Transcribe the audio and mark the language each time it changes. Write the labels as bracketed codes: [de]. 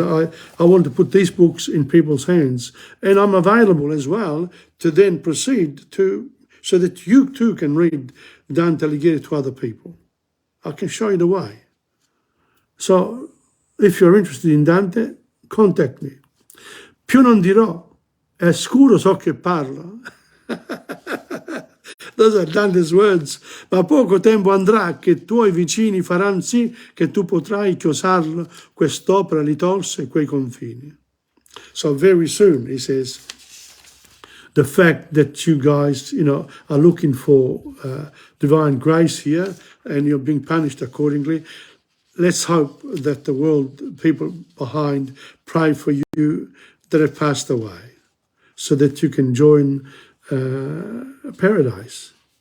[en] I want to put these books in people's hands, and I'm available as well to then proceed to so that you too can read Dante Alighieri to other people. I can show you the way. So, if you're interested in Dante, contact me. [it] Più non dirò, è scuro so che parlo. [en] Those are Dante's words. [it] Ma poco tempo andrà che tuoi vicini faranno sì che tu potrai chiosarlo, quest'opera li tolse quei confini. [en] So very soon, he says, the fact that you guys, are looking for divine grace here and you're being punished accordingly, let's hope that the world, people behind, pray for you that have passed away so that you can join paradise.